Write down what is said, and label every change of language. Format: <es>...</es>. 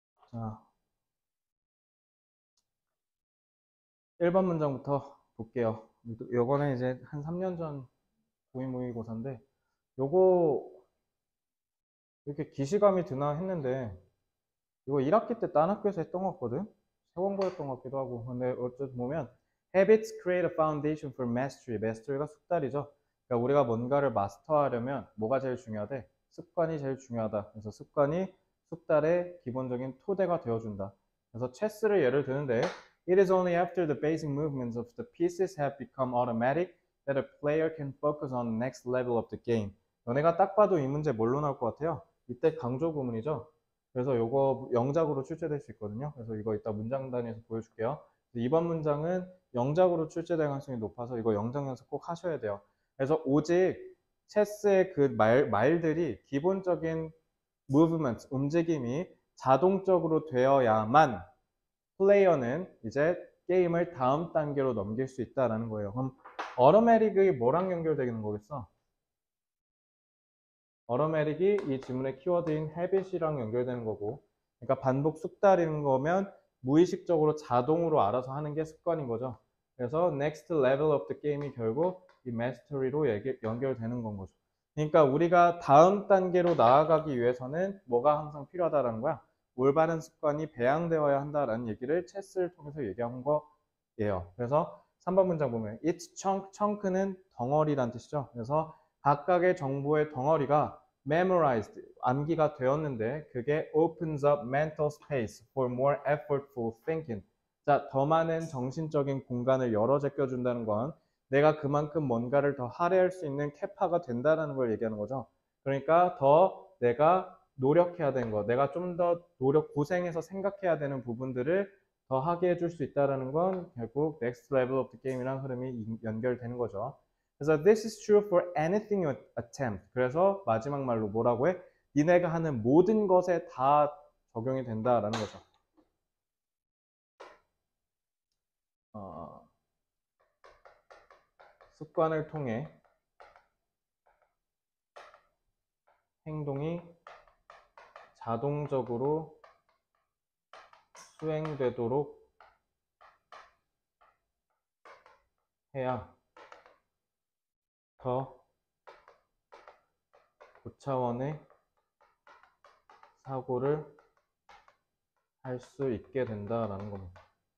<ko>자, 1번 문장부터 볼게요. 요거는 이제 한 3년 전 고인물고사인데 요거 이렇게 기시감이 드나 했는데 이거 1학기 때 딴 학교에서 했던 것 같거든? 세원고였던 것 같기도 하고. 근데 어쨌든 보면</ko> <en>Habits create a foundation for mastery.</en> <ko>mastery가 숙달이죠. 그러니까 우리가 뭔가를 마스터하려면 뭐가 제일 중요하대? 습관이 제일 중요하다. 그래서 습관이 숙달의 기본적인 토대가 되어준다. 그래서 체스를 예를 드는데</ko> <en>It is only after the basic movements of the pieces have become automatic that a player can focus on the next level of the game.</en> <ko>너네가 딱 봐도 이 문제 뭘로 나올 것 같아요? 이때 강조 구문이죠. 그래서 요거 영작으로 출제될 수 있거든요. 그래서 이거 이따 문장 단위에서 보여줄게요. 이번 문장은 영작으로 출제될 가능성이 높아서 이거 영작 연습 꼭 하셔야 돼요. 그래서 오직 체스의 그 말들이 기본적인 movement, 움직임이 자동적으로 되어야만 플레이어는 이제 게임을 다음 단계로 넘길 수 있다라는 거예요. 그럼 어로매틱이 뭐랑 연결되는 거겠어? 어로매틱이 이 지문의 키워드인 habit이랑 연결되는 거고, 그러니까 반복 숙달인 거면 무의식적으로 자동으로 알아서 하는 게 습관인 거죠. 그래서</ko> <en>next level of the game</en> <ko>이 결국 이 mastery로 연결되는 건 거죠. 그러니까 우리가 다음 단계로 나아가기 위해서는 뭐가 항상 필요하다라는 거야? 올바른 습관이 배양되어야 한다라는 얘기를 체스를 통해서 얘기한 거예요. 그래서 3번 문장 보면 it's chunk는 덩어리란 뜻이죠. 그래서 각각의 정보의 덩어리가</ko> <en>memorized,</en> <ko>암기가 되었는데 그게</ko> <en>opens up mental space for more effortful thinking.</en> <ko>자, 더 많은 정신적인 공간을 열어 제껴준다는 건 내가 그만큼 뭔가를 더 할애할 수 있는 캐파가 된다는 걸 얘기하는 거죠. 그러니까 더 내가 노력해야 되는 거, 내가 좀 더 고생해서 생각해야 되는 부분들을 더 하게 해줄 수 있다는 건 결국</ko> <en>next level of the game</en> <ko>이랑 흐름이 연결되는 거죠. 그래서</ko> <en>this is true for anything you attempt.</en> <ko>그래서 마지막 말로 뭐라고 해? 니네가 하는 모든 것에 다 적용이 된다라는 거죠. 습관을 통해 행동이 자동적으로 수행되도록 해야 더 고차원의 사고를 할 수 있게 된다라는 겁니다.</ko>